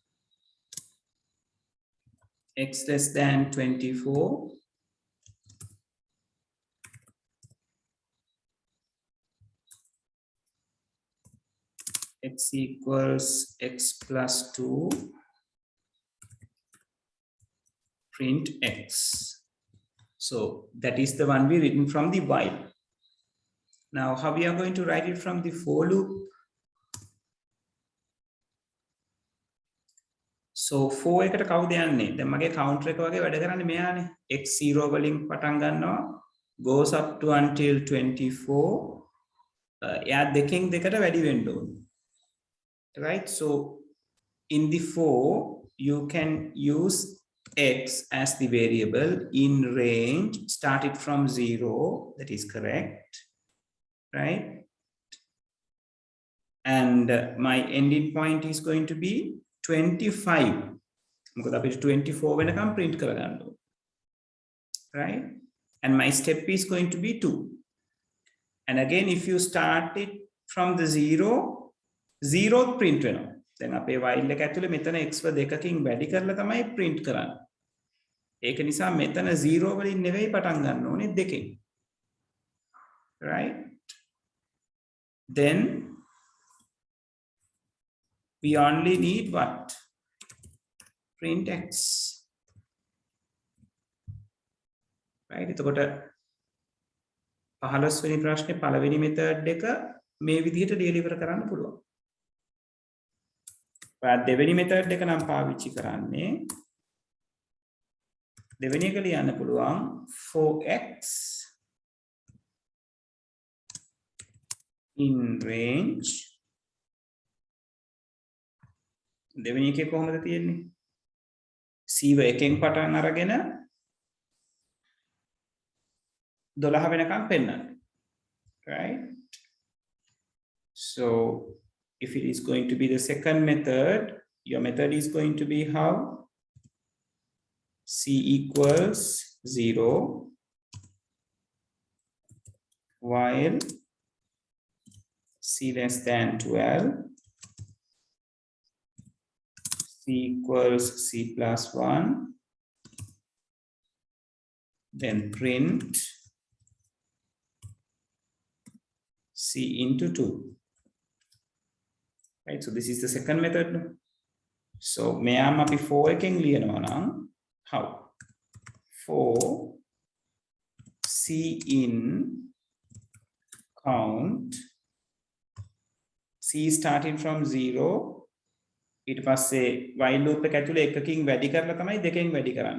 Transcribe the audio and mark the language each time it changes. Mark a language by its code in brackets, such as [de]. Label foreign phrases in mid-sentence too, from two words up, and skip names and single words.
[en] x less than 24 x equals x plus 2 print x so that is the one we written from the while now how we are going to write it from the for loop [si] so for එකට කවුද යන්නේ දැන් මගේ counter එක වගේ වැඩ කරන්නේ මෙයානේ x0 වලින් පටන් ගන්නවා [en] goes up to until 24 [si] එයා දෙකෙන් දෙකට වැඩි වෙන්න ඕනේ [en] right so in the for you can use x as the variable in range started from 0 that is correct right and my ending point is going to be 25 [si] මොකද අපිට 24 වෙනකම් print කරගන්න ඕනේ [en] right and my step is going to be 2 and again if you start it from the 0 [si] print වෙනවා දැන් අපේ while එක ඇතුලේ මෙතන x ව දෙකකින් වැඩි කරලා තමයි print කරන්නේ ඒක නිසා මෙතන 0 වලින් නෙවෙයි පටන් ගන්න ඕනේ දෙකෙන් [en] right then we only need what? Print x. Right? [si] එතකොට 15 වෙනි ප්‍රශ්නේ පළවෙනි මෙතඩ් එක මේ විදිහට ඩෙලිවර් කරන්න පුළුවන්. ඔයා දෙවෙනි මෙතඩ් එක නම් පාවිච්චි කරන්නේ දෙවෙනි එක ලියන්න පුළුවන් [en] 4x in range. [si] දෙවෙනි එකේ කොහොමද තියෙන්නේ? c ව එකෙන් පටන් අරගෙන 12 වෙනකම් පෙන්නන්න. [en] Right? So if it is going to be the second method, your method is going to be how? C equals 0 while c less than 12, c equals c plus 1, then print c into 2. Right, so this is the second method. [si] So මෙයාම අපි 4 එකෙන් ලියනවා නම් how? [en] 4 c in count c starting from 0 [si] ඊට පස්සේ [en] while loop [si] එක ඇතුලේ එකකින් වැඩි කරලා තමයි දෙකෙන් වැඩි කරන්නේ.